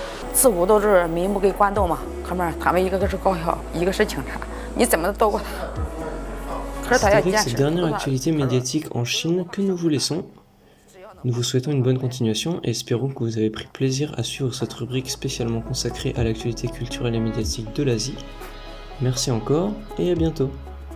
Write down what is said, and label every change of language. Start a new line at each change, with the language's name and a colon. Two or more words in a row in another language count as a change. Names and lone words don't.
Chinese: 自古都是民不给官斗嘛，哥们儿，他们一个个是高校，一个是警察，你怎么斗过他？可是他
French: C'est
Chinese: 要
French: avec
Chinese: 坚
French: cette
Chinese: 持。
French: dernière actualité médiatique en Chine que nous vous laissons. Nous vous souhaitons une bonne continuation et espérons que vous avez pris plaisir à suivre cette rubrique spécialement consacrée à l'actualité culturelle et médiatique de l'Asie. Merci encore et à bientôt.